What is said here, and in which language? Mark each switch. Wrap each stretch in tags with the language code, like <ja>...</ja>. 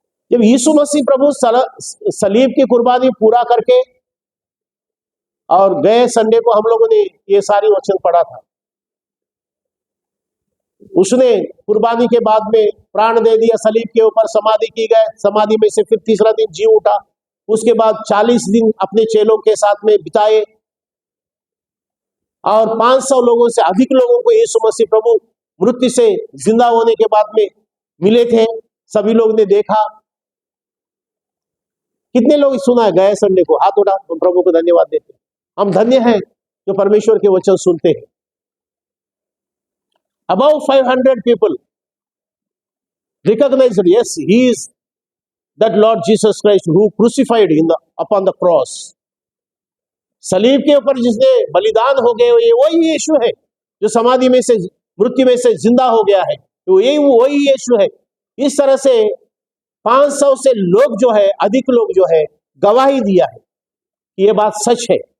<hi>जब यीशु मसीह प्रभु सलीब की कुर्बानी पूरा करके और गए संडे को हम लोगों ने ये सारी वचन पढ़ा था, उसने कुर्बानी के बाद में प्राण दे दिया, सलीब के ऊपर समाधि की गए, समाधि में से फिर तीसरा दिन जी उठा, उसके बाद 40 दिन अपने चेलों के साथ में बिताए और 500 लोगों से अधिक लोगों को यीशु मसीह प्रभु मृत्यु से जिंदा होने के बाद में मिले थे। सभी लोग ने देखा। कितने लोग सुना गए संडे को? हाथ उठा, हम प्रभु को धन्यवाद देते हैं। हम धन्य हैं जो परमेश्वर के वचन सुनते हैं।</hi> <en>Above 500 people recognized, yes, he is that Lord Jesus Christ who crucified upon the cross.</en> <hi>सलीब के ऊपर जिसने बलिदान हो गए, ये वही यीशु है जो समाधि में से, मृत्यु में से जिंदा हो गया है, तो यही वही यीशु है। इस तरह से 500 से लोग जो है, अधिक लोग जो है, गवाही दिया है कि ये बात सच है।</hi>